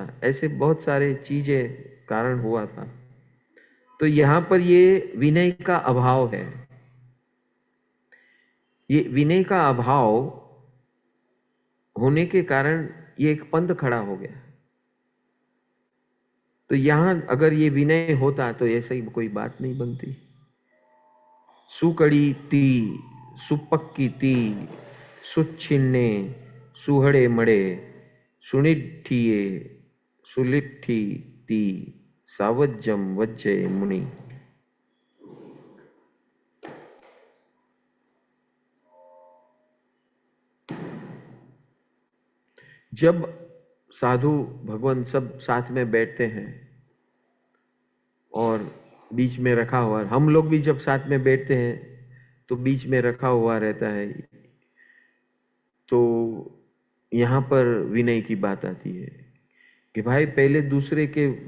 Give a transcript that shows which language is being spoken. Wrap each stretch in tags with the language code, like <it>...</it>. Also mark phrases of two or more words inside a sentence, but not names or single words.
<hi>ऐसे बहुत सारे चीजें कारण हुआ था। तो यहाँ पर ये विनय का अभाव है, ये विनय का अभाव होने के कारण ये एक पंथ खड़ा हो गया। तो यहां अगर ये विनय होता तो ऐसा ही कोई बात नहीं बनती।</hi> <pra>सुकड़ी ती, सुपक्की ती, सुच्छिन्ने, सुहड़े मड़े, सुनिठिये, सुलिट्ठी ती, सावज्जम वज्जय मुनि।</pra> <hi>जब साधु भगवान सब साथ में बैठते हैं और बीच में रखा हुआ, हम लोग भी जब साथ में बैठते हैं तो बीच में रखा हुआ रहता है, तो यहां पर विनय की बात आती है कि भाई पहले दूसरे के</hi>